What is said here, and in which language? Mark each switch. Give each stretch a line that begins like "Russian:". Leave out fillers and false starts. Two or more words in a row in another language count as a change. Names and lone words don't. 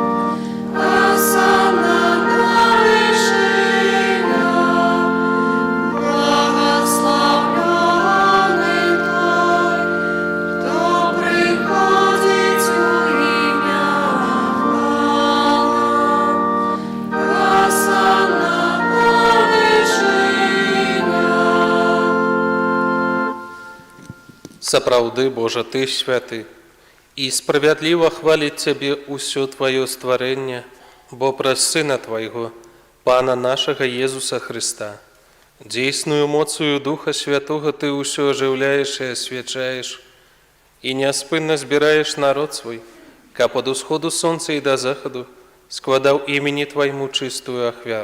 Ukrainian: Осанна на вершинах, благословлений той, хто приходить у ім'я хвала. Осанна на вершинах.
Belarusian: Сапраўды, Божа, Ты святы, і справядліва хваліць Цябе ўсё Тваё стварэнне, бо праз Сына Твайго, Пана нашага Езуса Христа, дзейсную моцую Духа Святога Ты ўсё ажыўляеш і асвячаеш, і няспынна збіраеш народ свой, каб ад усходу сонца і да захаду складаў імені Твайму чыстую ахвяру.